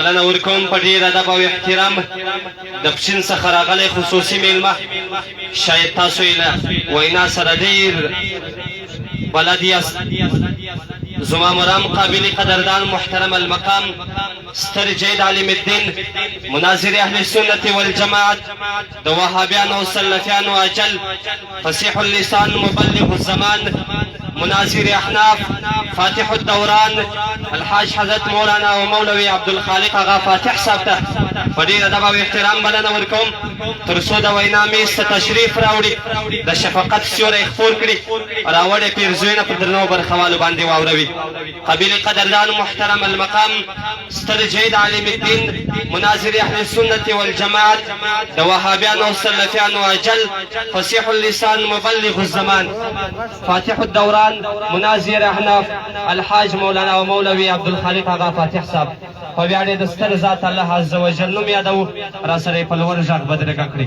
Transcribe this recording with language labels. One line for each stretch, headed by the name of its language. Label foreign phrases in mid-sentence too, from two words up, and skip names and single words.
Pashto: بلنه ورکوم په ډېر ادب او احترام د پښین څخه راغلی خصوصي میلمه شاید تاسو یې له وینا سره ډېر بلد یاست. زما مرام قابل قدردان
Arabic: محترم المقام
Pashto: ستر جید علم الدین مناظر
Arabic: اهل السنة والجماعت
Pashto: د وهابیانو او سلفیانو اجل
Arabic: فصیح اللسان مبلغ الزمان
Pashto: مناظر احناف
Arabic: فاتح الدوران
Pashto: الحاج حضرت مولانا و مولوی عبدالخالق آغا فاتح صاحب ته په ډېر ادب او احترام بلنه ورکوم تر څو د وینا میز ته تشریف راوړي د شفقت سیوری خپور کړي راوړې پیرزوینه په درنو برخوالو باندې واوروي. قابل قدردان
Arabic: محترم المقام
Pashto: ستر جید عالم الدین مناظر
Arabic: اهل السنة والجماعت
Pashto: د وهابیانو او سلفیانو اجل
Arabic: فصیح اللسان مبلغ الزمان فاتح الدوران
Pashto: مناظر احناف الحاج مولانا و مولوی عبدالخالق آغا فاتح صاحب په بیا ډېر د ستر ذات
Arabic: الله عز وجل
Pashto: نوم یادوو را سره یې په لوړ غږ بدرګه کړي.